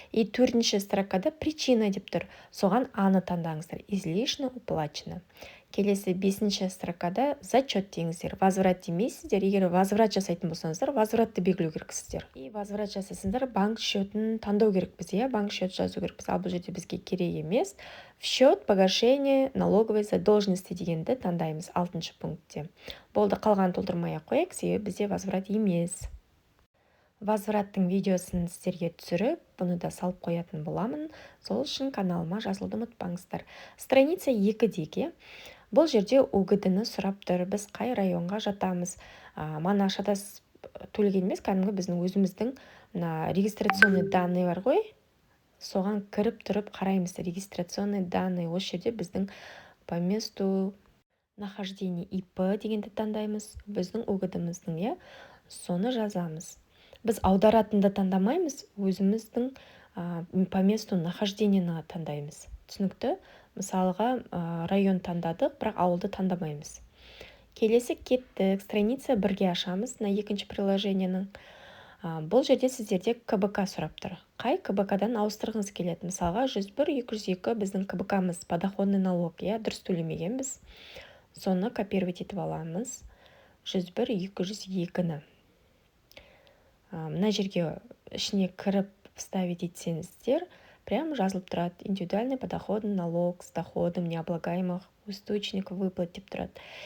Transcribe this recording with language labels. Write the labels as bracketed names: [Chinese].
[Kazakh] И төртінші строкада причина деп тұр. Соған аны таңдаңыздар. [Russian] Излишне уплачено. [Kazakh] Келесі бесінші строкада зачет деңіздер. Возврат демейсіздер. Егер возврат жасайтын болсаңыздар, возвратты белгілеу керексіздер. И возврат жасасаңыздар, банк счетін таңдау керекпіз. Банк счет жазу керекпіз. Ал бұл жерде бізге керек емес. [Russian] В счет погашения налоговой задолженности [Kazakh] дегенді таңдаймыз 6-шы пунктте. Болды, қалған толтырмай-ақ қояйық, себебі бізде возврат емес. Возвраттың видеосын сіздерге түсіріп, бұны да салып қоятын боламын. Сол үшін каналыма жазылуды ұмытпаңыздар. Страница 2-деге. Бұл жерде УГД-ны сұрап тұр. Біз қай районға жатамыз? Мана шатас төлеген емес, кәдімгі біздің өзіміздің регистрационный данные бар ғой. Соған кіріп тұрып қараймыз. [Russian] Регистрационный данные. [Kazakh] Осы жерде біздің [Russian] по месту нахождения ИП [Kazakh] дегенді таңдаймыз. Біздің УГД-міздің, соны жазамыз. Біз аударатынды таңдамаймыз, өзіміздің по месту нахождениені таңдаймыз. Түсінікті? Мысалға район таңдадық, бірақ ауылды таңдамаймыз. Келесі кеттік, страница 1-ге ашамыз, на екінші приложениенің. Бұл жерде сіздерде КБК сұрап тұр. Қай КБК-дан ауыстырғыңыз келеді? Мысалға 101-202 біздің КБК-мыз, подоходный налог, дұрыс төлемегенбіз. Соны копировать етіп аламыз. 101-202-ні. Мына жерге ішіне кіріп вставить етсеңіздер, прям жазылып тұрады. [Russian] Индивидуальный подоходный налог с доходом необлагаемых источников выплат [Kazakh] деп тұрады.